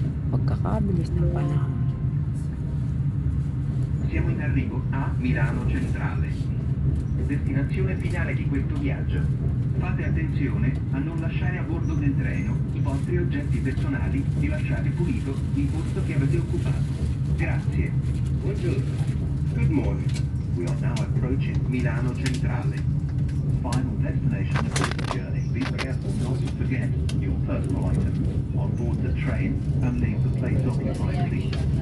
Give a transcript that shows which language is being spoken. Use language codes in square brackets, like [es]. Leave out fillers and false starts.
[tl] Pagkakabilis ng panahon. [it] Siamo in arrivo a Milano Centrale, destinazione finale di questo viaggio. Fate attenzione a non lasciare a bordo del treno i vostri oggetti personali e lasciate pulito il posto che avete occupato. Grazie. Buongiorno. [en] Good morning. We are now approaching Milano Centrale. Final destination of this journey. Be careful not to forget your personal items on board the train and leave the place occupied, please.